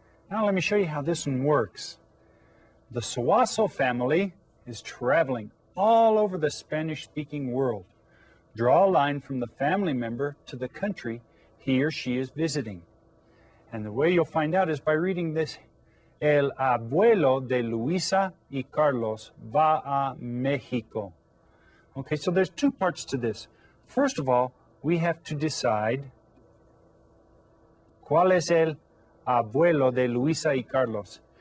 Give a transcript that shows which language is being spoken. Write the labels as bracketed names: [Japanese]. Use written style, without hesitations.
[English] Now let me show you how this one works. The Suazo family is traveling all over the Spanish-speaking world. Draw a line from the family member to the country he or she is visiting. And the way you'll find out is by reading this. [Spanish] El abuelo de Luisa y Carlos va a México. [English] Okay, so there's two parts to this. First of all, we have to decide [Spanish] ¿cuál es el abuelo de Luisa y Carlos?